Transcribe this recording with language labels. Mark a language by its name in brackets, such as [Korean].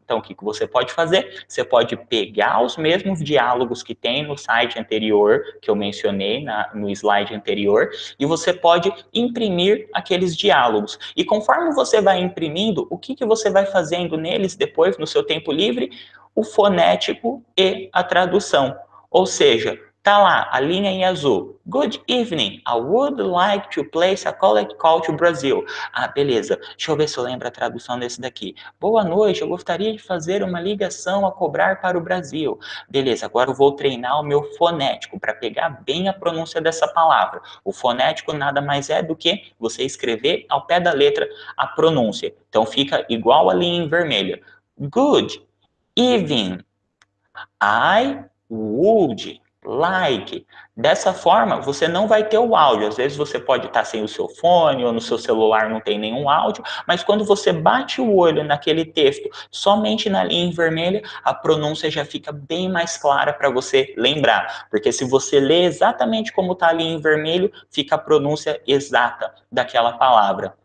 [Portuguese] Então, o que você pode fazer? Você pode pegar os mesmos diálogos que tem no site anterior, que eu mencionei no slide anterior, e você pode imprimir aqueles diálogos. E conforme você vai imprimindo, o que você vai fazendo neles depois, no seu tempo livre? O fonético e a tradução. Ou seja, Tá lá, a linha em azul. [English] Good evening, I would like to place a collect call to Brazil. [Portuguese] Ah, beleza. Deixa eu ver se eu lembro a tradução desse daqui. Boa noite, eu gostaria de fazer uma ligação a cobrar para o Brasil. Beleza, agora eu vou treinar o meu fonético para pegar bem a pronúncia dessa palavra. O fonético nada mais é do que você escrever ao pé da letra a pronúncia. Então fica igual a linha em vermelho. [English] Good evening, I would like. [Portuguese] Dessa forma, você não vai ter o áudio. Às vezes você pode estar sem o seu fone ou no seu celular não tem nenhum áudio, mas quando você bate o olho naquele texto, somente na linha vermelha, a pronúncia já fica bem mais clara para você lembrar. Porque se você lê exatamente como está ali em vermelho, fica a pronúncia exata daquela palavra.